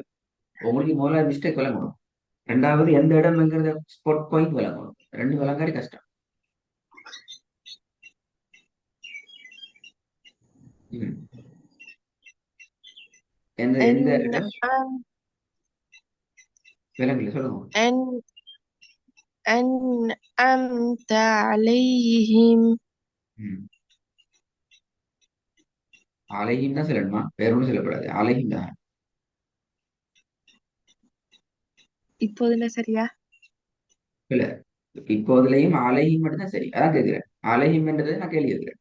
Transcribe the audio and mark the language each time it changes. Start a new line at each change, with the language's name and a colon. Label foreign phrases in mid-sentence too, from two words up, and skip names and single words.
Tamil: உங்களுக்கு முதல்ல மிஸ்டேக் விளங்கணும். ரெண்டாவது எந்த இடம்ங்கிறத
English: spot point
Tamil: விளங்கணும். ரெண்டு விளங்காடி கஷ்டம். ம். எந்த எந்த
Arabic: أن
Tamil: இடம்
Arabic: أم
Tamil: விலங்குல சொல்லுங்க.
Arabic: أن أنعمت عليهم.
Tamil: ம். அலையும் தான் சொல்லணுமா? வேற ஒன்றும் சொல்லக்கூடாது, அலையும் தான். இப்போது என்ன சரியா? இல்ல இப்போதுலயும் அலையும் மட்டும் தான் சரி. அதான் கேட்கிறேன். அலையும் என்றதை நான் கேள்வி கேட்கிறேன்.